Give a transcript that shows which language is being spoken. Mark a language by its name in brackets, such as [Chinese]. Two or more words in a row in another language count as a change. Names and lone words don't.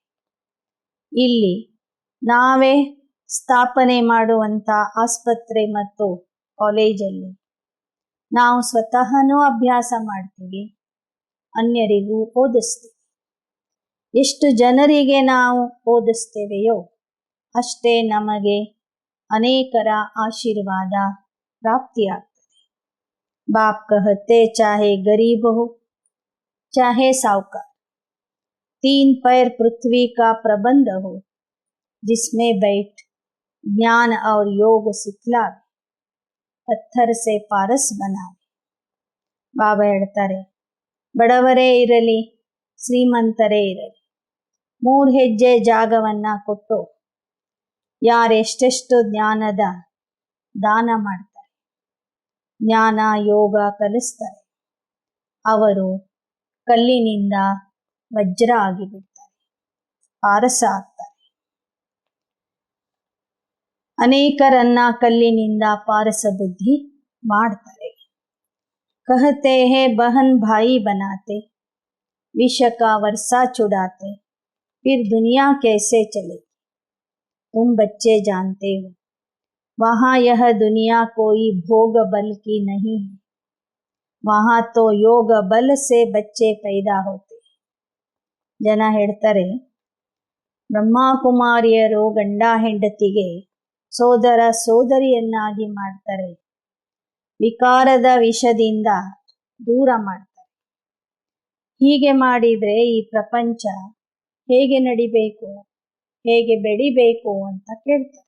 [Kannada] ಇಲ್ಲಿ ನಾವೇ ಸ್ಥಾಪನೆ ಮಾಡುವಂಥ ಆಸ್ಪತ್ರೆ ಮತ್ತು ಕಾಲೇಜಲ್ಲಿ ನಾವು ಸ್ವತಃನೂ ಅಭ್ಯಾಸ ಮಾಡ್ತೀವಿ, ಅನ್ಯರಿಗೂ ಓದಿಸ್ತೀವಿ. ಎಷ್ಟು ಜನರಿಗೆ ನಾವು ಓದಿಸ್ತೇವೆಯೋ ಅಷ್ಟೇ ನಮಗೆ ಅನೇಕರ ಆಶೀರ್ವಾದ ಪ್ರಾಪ್ತಿಯಾಗ್ತದೆ. [Hindi] बाप कहते चाहे गरीब हो चाहे सावकार, 3 पैर पृथ्वी का प्रबंध हो, जिसमें बैठ ज्ञान और योग सिखलावे, पत्थर से पारस बनावे. [Kannada] ಬಾಬಾ ಹೇಳ್ತಾರೆ, ಬಡವರೇ ಇರಲಿ ಶ್ರೀಮಂತರೇ ಇರಲಿ 3 ಹೆಜ್ಜೆ ಜಾಗವನ್ನ ಕೊಟ್ಟು ಯಾರೆಷ್ಟೆಷ್ಟು ಜ್ಞಾನದ ದಾನ ಮಾಡ್ತಾರೆ, ಜ್ಞಾನ ಯೋಗ ಕಲಿಸ್ತಾರೆ, ಅವರು ಕಲ್ಲಿನಿಂದ ವಜ್ರ ಆಗಿಬಿಡ್ತಾರೆ, ಪಾರಸ ಆಗ್ತಾರೆ. ಅನೇಕರನ್ನ ಕಲ್ಲಿನಿಂದ ಪಾರಸ ಬುದ್ಧಿ ಮಾಡ್ತಾರೆ. [Hindi] कहते हैं बहन भाई बनाते, विष का वर्षा चुड़ाते, फिर दुनिया कैसे चले. तुम बच्चे जानते हो वहाँ यह दुनिया कोई भोग बल की नहीं है, वहाँ तो योग बल से बच्चे पैदा होते. [Kannada] ಜನ ಹೇಳ್ತಾರೆ, ಬ್ರಹ್ಮಕುಮಾರಿಯರು ಗಂಡ ಹೆಂಡತಿಗೆ ಸೋದರ ಸೋದರಿಯನ್ನಾಗಿ ಮಾಡ್ತಾರೆ, ವಿಕಾರದ ವಿಷದಿಂದ ದೂರ ಮಾಡ್ತಾರೆ. ಹೀಗೆ ಮಾಡಿದ್ರೆ ಈ ಪ್ರಪಂಚ ಹೇಗೆ ನಡಿಬೇಕು, ಹೇಗೆ ಬೆಳಿಬೇಕು ಅಂತ ಕೇಳ್ತಾರೆ.